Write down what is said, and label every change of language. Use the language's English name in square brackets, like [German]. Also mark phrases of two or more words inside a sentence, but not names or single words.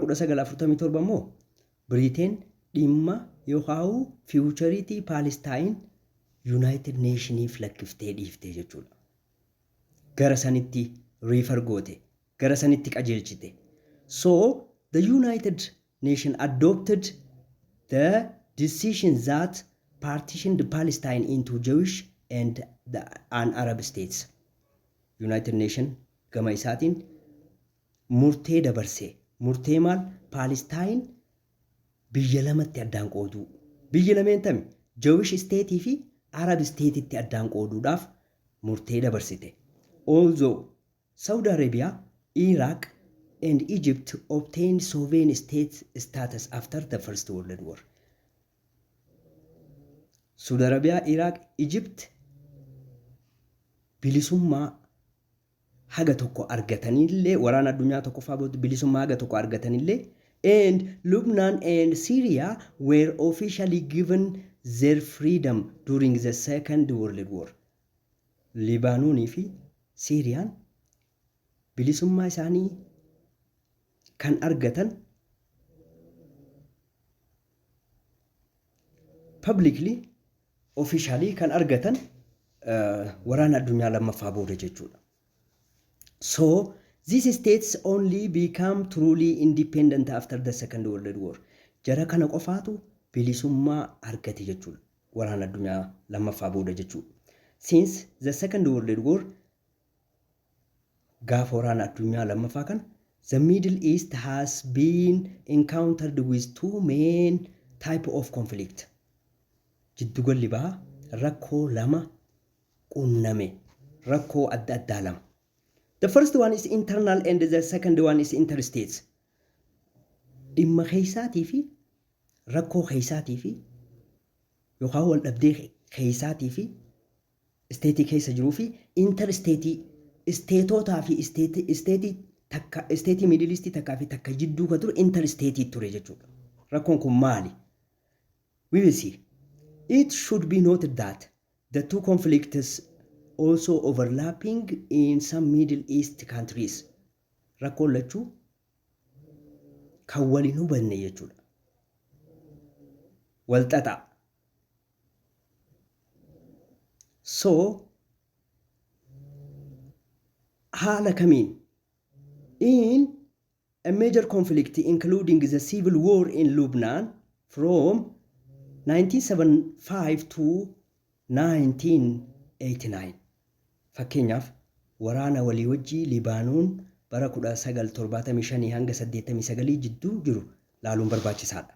[Oromo] Bara 1947 immoo Britain dhimma yookaan fiiwuchariitii Palestine United Nationiif lakkiftee dhiiftee jechuudha. Gara sanitti riifar goote, gara sanitti qajeelchite. [English] So the United Nations adopted the decision that partitioned Palestine into Jewish and Arab states. [Oromo] United Nations gama isaatiin murtee dabarsee, murtee maal? Palestine biyya lamatti addaan qooduu. Biyya lameen tami [English] Jewish state [Oromo] fi [English] Arab state [Oromo] itti addaan qooduudhaaf murtee dabarsite. [English] Although Saudi Arabia, Iraq and Egypt obtained sovereign state status after the First World War. [Oromo] Saudi Arabia, Iraq, Egypt bilisummaa haga tokko argatanillee, waraana addunyaa tokkoffaa booda bilisummaa haga tokko argatanillee, [English] and Lebanon and Syria were officially given their freedom during the Second World War. [Oromo] Libaanoonii fi Siiriyaan bilisummaa isaanii kan argatan [English] publicly, officially [Oromo] kan argatan waraana addunyaa lammaffaa booda jechuudha. [English] So these states only become truly independent after the Second World War. [Oromo] Jara kana qofaatu bilisummaa argate jechuudha. Waraana addunyaa lammaffaa booda jechuudha. [English] Since the Second World War, [Oromo] gaafa waraana addunyaa lammaffaa kana, [English] the Middle East has been encountered with two main type of conflict. [Oromo] Jiddugalli bahaa rakkoo lama qunname, rakkoo adda addaa lama. The first one is internal and the second one is interstate. Dhimma keessaatii fi rakkoo keessaatii fi yookaan wal dhabdee keessaatii fi isteetii keessa jiruu fi intersteetii isteetotaa fi isteetii takka isteetii miidilistii takkaa fi takka jidduu ka ture intersteetii ture jechuudha. Rakkoon kun maali? [English] We will see. It should be noted that the two conflicts also overlapping in some Middle East countries. [Oromo] Rakkoon lachuu kan waliin hubanne jechuudha. Wal xaxaa. [English] So [Oromo] haala kamiin [English] in a major conflict including the civil war in Lebanon from 1975 to 1989. [Oromo] Fakkeenyaaf waraana walii wajjii Libaanoon bara 1975 hanga 89 jidduu jiru laaluun barbaachisaadha.